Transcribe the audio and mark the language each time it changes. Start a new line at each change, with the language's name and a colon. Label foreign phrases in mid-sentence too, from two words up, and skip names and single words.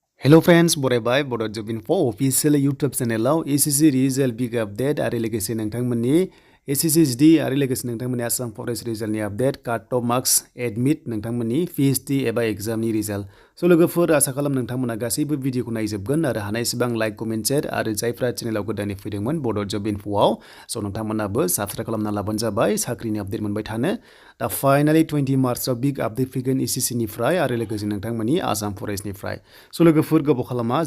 English: Hello friends, बरायबाय Bodo Job Info official YouTube channel SSC result big update
Bodo: आरो लोगोसे नोंथांमोननि
English: SSC SD
Bodo: आरो लोगोसे नोंथांमोननि Assam Forest result नि
English: update cut off marks admit
Bodo: नोंथांमोननि PhD एबा exam नि result स' लोगोफोर आसा खालाम नोंथांमोना गासैबो भिडिअखौ नायजोबगोन आरो हानायसेबां
English: like comment share
Bodo: आरो जायफ्रा चेनेलाव गोदानै फैदोंमोन Bodo Job Infoआव स' नोंथांमोनाबो साबस्क्राइब खालामना लाबानो जाबाय साख्रिनि आपडेट मोनबाय थानो दा फाइनाली 20 मार्चआव
English: big update
Bodo: फैगोन SSC निफ्राय आरो लोगोसे नोंथांमोननि आसाम फरेस्टनिफ्राय स' लोगोफोर गोबाव खालामा